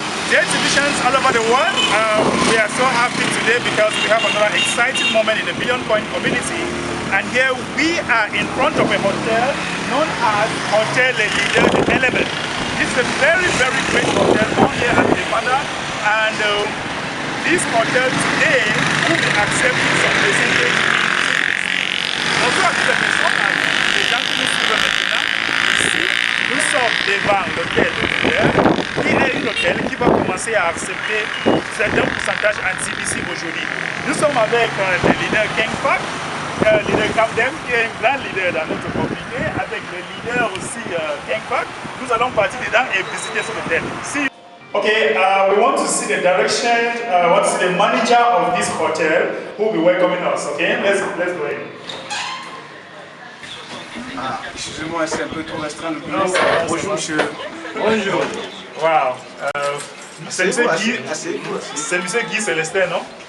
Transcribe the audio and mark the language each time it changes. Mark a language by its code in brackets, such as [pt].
[en] Dear exhibitions all over the world, we are so happy today because we have another exciting moment in the Billion Coin community. And here we are in front of a hotel known as Hotel Le Leader de Element. This is a very, very great hotel down here at Nevada. And this hotel today will be accepting some visitors. [fr] Also, à toute la maison, les gens qui nous suivent maintenant, ici, nous sommes devant l'hôtel de leader, qui est un hôtel qui va commencer à accepter certains pourcentages en TBC aujourd'hui. Nous sommes avec le leader King Park, le leader Capdem, qui est un grand leader dans notre communauté, avec le leader aussi King Park. Nous allons partir dedans et visiter cet hôtel. [en] Okay, we want to see the direction, we want to see the manager of this hotel who will be welcoming us. Okay, let's go in. [fr] Ah, excusez-moi, c'est un peu trop restreint le bureau. Bonjour monsieur. Bonjour. Wow. C'est monsieur Guy. C'est monsieur Guy Célestin, non?